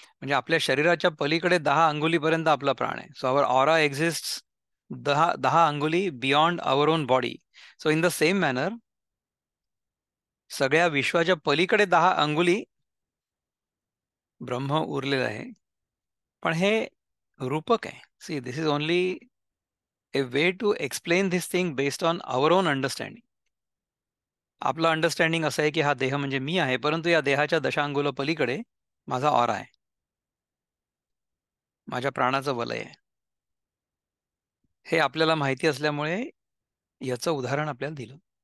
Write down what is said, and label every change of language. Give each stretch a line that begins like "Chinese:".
Marathi: म्हणजे आपल्या शरीराच्या पलीकडे 10 अंगुलीपर्यंत आपला प्राण आहे.
English: So our aura exist 10 अंगुली beyond our own body. So in the same manner
Marathi: सगळ्या विश्वाच्या पलीकडे 10 अंगुली ब्रह्म उरलेलं आहे. पण हे रूपक आहे.
English: See, this is only a way to explain this thing based on our own understanding.
Marathi: आपलं अंडरस्टँडिंग असं आहे की हा देह म्हणजे मी आहे, परंतु या देहाच्या दशांगुल पलीकडे माझा ऑरा आहे, माझ्या प्राणाचं वलय आहे. हे आपल्याला माहिती असल्यामुळे याचं उदाहरण आपल्याला दिलं.